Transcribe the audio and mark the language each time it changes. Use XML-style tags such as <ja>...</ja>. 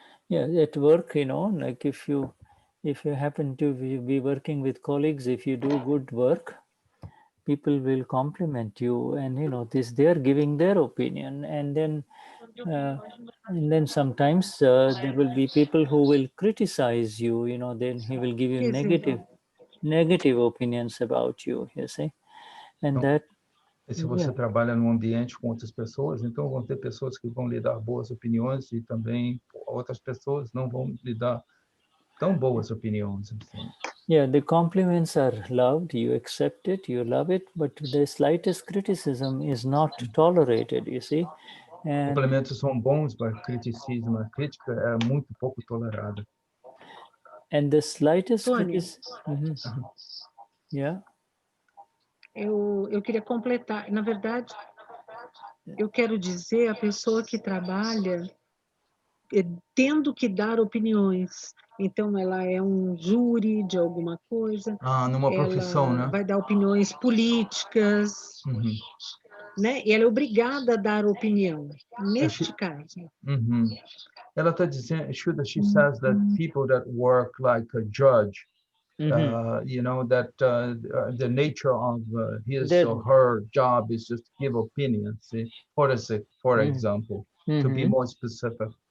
<en>Yeah, at work, you know, like if you happen to be working with colleagues, if you do good work, people will compliment you, and you know this they are giving their opinion, and then sometimes there will be people who will criticize you. You know, then he will give you negative opinions about you. You see, and</en> <pt>então,</pt> <en>that.</en> <pt>E se você trabalha num ambiente com outras pessoas, então vão ter pessoas que vão lhe dar boas opiniões e também outras pessoas não vão lhe dar tão boas opiniões. Assim.</pt> <en>Yeah, the compliments are loved, you accept it, you love it, but the slightest criticism is not tolerated, you see. And,</en> <pt>complementos são bons, mas criticismo, a crítica é muito pouco tolerada.</pt> <en>and the slightest Tônia, Yeah.</en> <pt>Eu queria completar. Na verdade, eu quero dizer a pessoa que trabalha tendo que dar opiniões. Então, ela é um júri de alguma coisa. Numa profissão, né? Vai dar opiniões políticas, né? E ela é obrigada a dar opinião, neste caso. Ela está dizendo,</pt> <en>she says that people that work like a judge, You know, that the nature of his That or her job is just to give opinions. See? For example, to be more specific.</en>